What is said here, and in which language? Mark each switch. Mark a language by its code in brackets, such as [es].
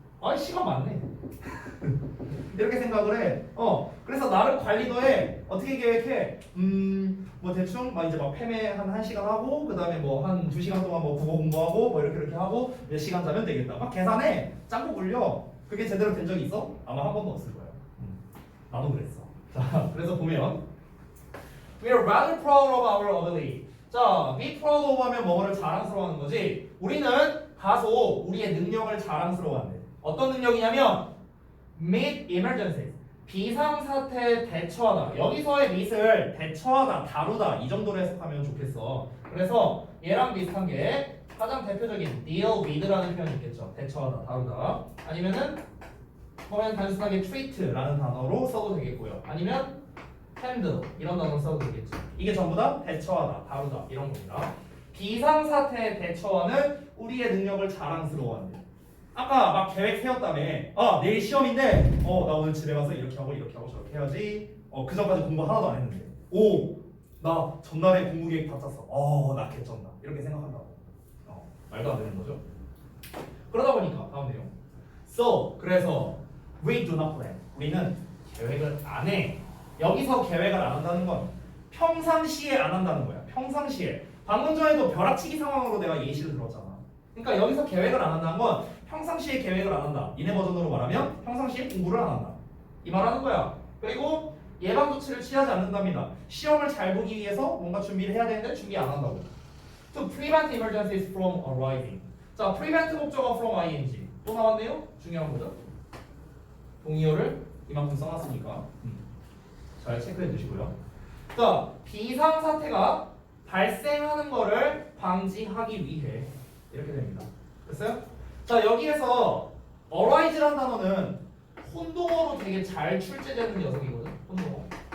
[ko] 아이 시간 많네. 이렇게 생각을 해. 그래서 나를 관리도 해. 어떻게 계획해? 뭐 대충 막 이제 막 패매 한 1시간 하고 그 다음에 뭐 한 2시간 동안 뭐 국어 공부하고 뭐 이렇게 하고 몇 시간 자면 되겠다. 막 계산해. 짱구 굴려. 그게 제대로 된 적이 있어? 아마 한 번도 없을 거야. 나도 그랬어. 자, 그래서 보면 [en] We are rather proud of our ability. [ko] 자, be proud of 하면 뭐를 자랑스러워하는 거지. 우리는 다소 우리의 능력을 자랑스러워한대. 어떤 능력이냐면 [en] meet emergencies. [ko] 비상사태에 대처하다. 여기서의 meet을 대처하다, 다루다 이 정도로 해석하면 좋겠어. 그래서 얘랑 비슷한 게 가장 대표적인 deal with라는 표현이 있겠죠. 대처하다, 다루다. 아니면은 그냥 단순하게 treat라는 단어로 써도 되겠고요. 아니면 handle 이런 단어 써도 되겠죠. 이게 전부 다 대처하다, 다루다 이런 겁니다. 비상사태에 대처하는 우리의 능력을 자랑스러워한대. 아까 막 계획 세웠다며. 내일 시험인데 나 오늘 집에 가서 이렇게 하고 저렇게 해야지. 그 전까지 공부 하나도 안 했는데. 나 전날에 공부 계획 다 짰어. 나 개쩐다. 이렇게 생각한다고. 말도 안 되는 거죠. 그러다 보니까 다음 내용. [en] So [ko] 그래서 [en] we do not plan. [ko] 우리는 계획을 안 해. 여기서 계획을 안 한다는 건 평상시에 안 한다는 거야. 평상시에. 방금 전에도 벼락치기 상황으로 내가 예시를 들었잖아. 그러니까 여기서 계획을 안 한다는 건 평상시에 계획을 안 한다. 니네 버전으로 말하면 평상시에 공부를 안 한다. 이 말하는 거야. 그리고 예방 조치를 취하지 않는답니다. 시험을 잘 보기 위해서 뭔가 준비를 해야 되는데 준비 안 한다고. [en] To prevent emergencies from arising. 자, prevent 목적어 from ing. [ko] 또 나왔네요. 중요한 거죠. 동의어를 이만큼 써놨으니까 잘 체크해 두시고요. 자, 비상사태가 발생하는 거를 방지하기 위해 이렇게 됩니다. 됐어요? 자, 여기에서 arise라는 단어는 혼동어로 되게 잘 출제되는 녀석이거든. 혼동어.